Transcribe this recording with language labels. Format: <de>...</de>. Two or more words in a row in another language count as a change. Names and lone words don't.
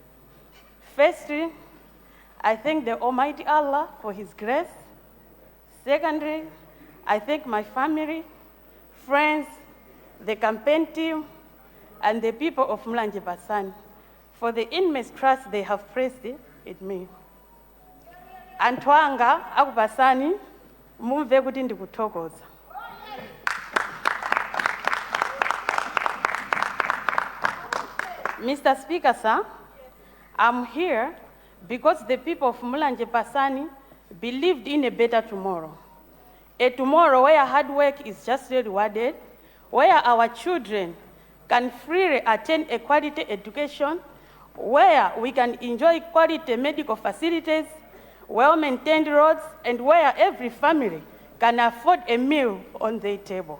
<en>Firstly, I thank the Almighty Allah for His grace. Secondly, I thank my family, friends, the campaign team, and the people of Mulanje Pasani for the immense trust they have placed in me.</en> <ny>Anthu anga aku Pasani, mumve kuti ndikuthokoza.</ny> <en>Mr. Speaker, sir, I'm here because the people of Mulanje Pasani believed in a better tomorrow. A tomorrow where hard work is justly rewarded, where our children can freely attend a quality education, where we can enjoy quality medical facilities, well-maintained roads, and where every family can afford a meal on their table.</en>